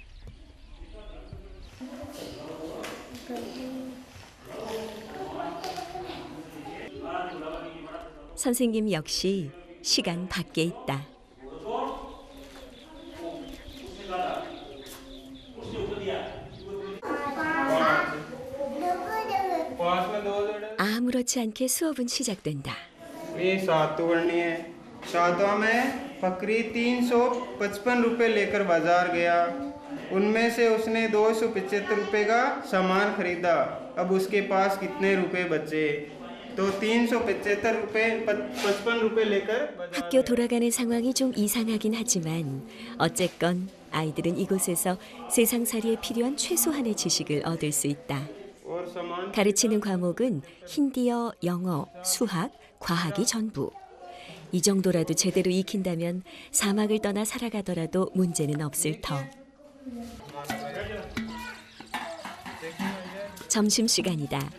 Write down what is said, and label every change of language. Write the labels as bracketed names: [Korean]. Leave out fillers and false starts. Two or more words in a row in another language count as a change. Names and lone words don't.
[Korean] 선생님 역시 시간 밖에 있다. 아무렇지 않게 수업은 시작된다. [Hindi] ये सातों करनी है। सातवां में फकरी 355 रुपए लेकर बाजार गया। उनमें से उसने 275 रुपए का सामान खरीदा। अब उसके पास कितने रुपए बचे? तो 375 रुपए 55 रुपए लेकर [Korean] 학교 돌아가는 상황이 좀 이상하긴 하지만 어쨌건 아이들은 이곳에서 세상살이에 필요한 최소한의 지식을 얻을 수 있다. [Hindi] और सामान [Korean] 가르치는 과목은 힌디어, 영어, 수학, 과학이 전부. 이 정도라도 제대로 익힌다면 사막을 떠나 살아가더라도 문제는 없을 터. 점심시간이다.